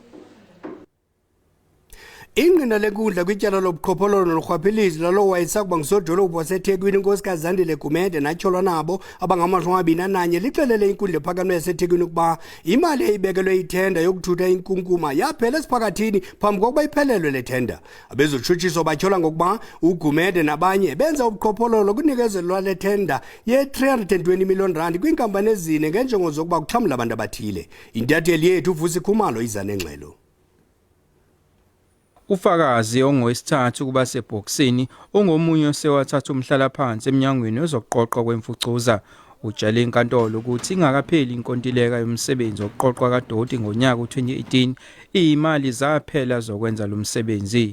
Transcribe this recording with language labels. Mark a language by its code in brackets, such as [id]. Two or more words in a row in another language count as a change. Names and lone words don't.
[xh] Ingqina lenkundla kwityala lobuqhophololo norhwaphilizi lalo wayesakuba ngusodolophu waseThekwini unkosikazi Zandile Gumede natyholwa nabo abangama-21 lixelele inkundla ephakamileyo yaseThekwini ukuba imali eyibekelwe ithenda yokuthutha inkunkuma yaphela esiphakathini phambi kokuba iphelelwe le thenda. Abezotshutshiso batyhola ngokuba uGumede nabanye benza ubuqhophololo kunikezelwa le thenda ye-R320 million kwiinkampani ezine ngenjongo zokuba kuxhamla abantu abathile. Intatheli yethu Vusi Khumalo iza nengxelo. [zu] Ufakazi ongowesithathu kuba sebhoksini ongomunye osewathatha umhlala phansi eminyangweni wezokuqoqwa kwemfucuza utshela inkantolo ukuthi ingakapheli inkontileka yomsebenzi oqoqwa kaDoti ngonyaka u2018 imali zaphela zokwenza lo msebenzi.